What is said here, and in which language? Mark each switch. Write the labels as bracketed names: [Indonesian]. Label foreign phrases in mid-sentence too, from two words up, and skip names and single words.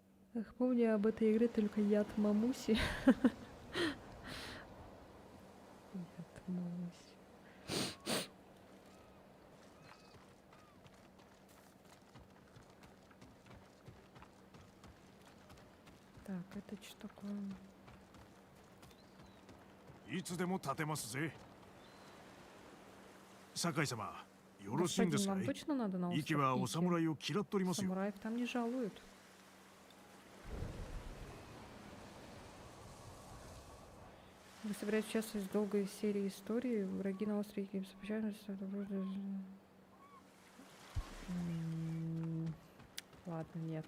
[Russian] Эх, помню об этой игре только яд Мамуси. Яд Мамуси. Так, это что такое? [Japanese] いつでも立てますぜ。酒井様、よろしいんですか [Russian] Господин, [Japanese] い [Russian] вам точно надо на [Japanese] 息はお [Russian] остров Ики? [Japanese] 侍を嫌っておりますよ。 [Russian] Самураев там не жалуют. Вы собираетесь участвовать в долгой серии истории? Враги на острове Ики сообщают, что это будет... Ладно, нет.